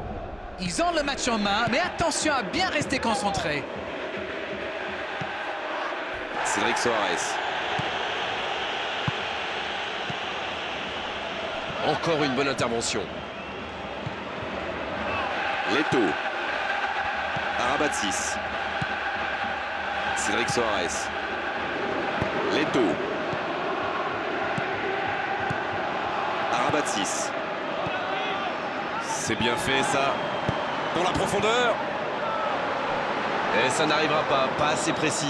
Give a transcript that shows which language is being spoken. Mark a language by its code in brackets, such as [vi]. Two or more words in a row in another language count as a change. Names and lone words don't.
[fr] Ils ont le match en main, mais attention à bien rester concentré. Cédric Soares. Encore une bonne intervention. Leto. Arabatsis. Cédric Soares. Leto. Arabatsis. C'est bien fait ça. Dans la profondeur. Et ça n'arrivera pas, pas assez précis.